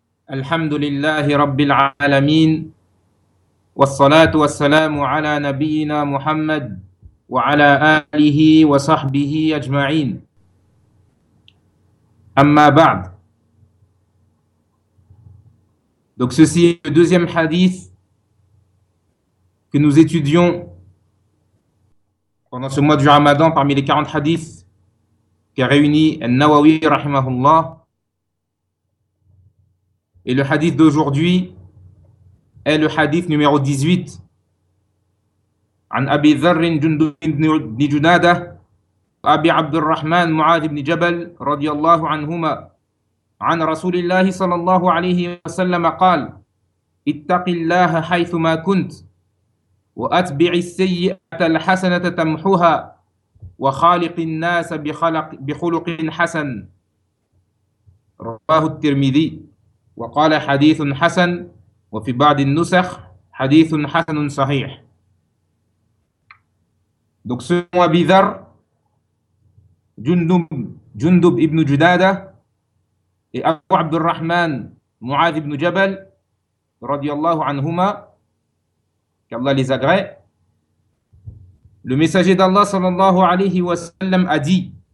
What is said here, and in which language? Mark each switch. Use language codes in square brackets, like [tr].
[ar] الحمد لله رب العالمين، والصلاة والسلام على نبينا محمد وعلى آله وصحبه أجمعين. أما بعد، [fr] donc ceci est le deuxième hadith que nous étudions pendant ce mois du Ramadan parmi les 40 hadiths qu'a réuni al-Nawawi rahimahullah. Et le hadith d'aujourd'hui est le hadith numéro 18 an Abi Dharr ibn Junada Abi Abdurrahman Mu'adh ibn Jabal radiyallahu anhuma [ar] عن رسول الله صلى الله عليه وسلم قال اتق الله حيثما كنت واتبع السيئه الحسنه تمحوها وخالق الناس بخلق حسن رواه الترمذي وقال حديث حسن وفي بعض النسخ حديث حسن صحيح. [fr] Donc selon Abi Dharr, Jundub ibn Judada et Abu Abdurrahman Mu'adh ibn Jabal, radiallahu anhuma, qu'Allah les agrée, le messager d'Allah sallallahu alayhi wa sallam a dit: